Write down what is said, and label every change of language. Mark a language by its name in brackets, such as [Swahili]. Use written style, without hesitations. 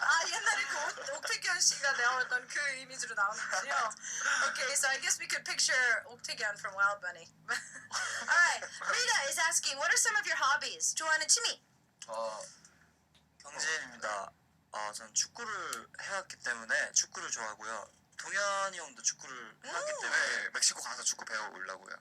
[Korean] 옛날에 그 옥태견 씨가 나왔던 그 이미지로 나오는군요. [English] Okay, so I guess we could picture 옥태견 from Wild Bunny. All right, Rita is asking, what are some of your hobbies? [Korean] 좋아하는 취미? 경진입니다. 전 축구를 해왔기 때문에 축구를 좋아하고요. 동현이 형도 축구를 해왔기 때문에 네, 멕시코 가서 축구 배워오려고요.